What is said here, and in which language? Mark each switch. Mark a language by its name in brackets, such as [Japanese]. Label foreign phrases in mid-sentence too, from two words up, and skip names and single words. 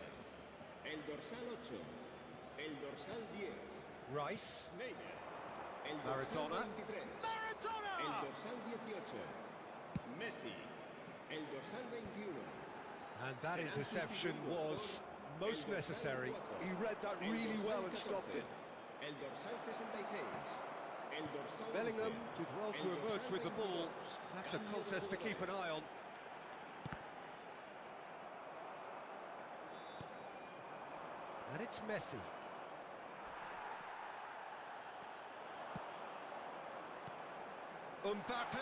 [Catalan] El dorsal 8, el dorsal 10. Rice. Neymar. El Maradona. dorsal 23. Maradona! El dorsal 18. Messi. El dorsal 21. [English] And that interception was most necessary. He read that really well and stopped it. [Catalan] El dorsal 66. El dorsal Bellingham 11. [English] did well to [Catalan] El [English] emerge [Catalan] dorsal [English] with the ball. [Catalan] 22. [English] That's a [Spanish] Cambio de [English] contest to keep an [Spanish] jugadores. [English] eye on. And it's Messi. Mbappe!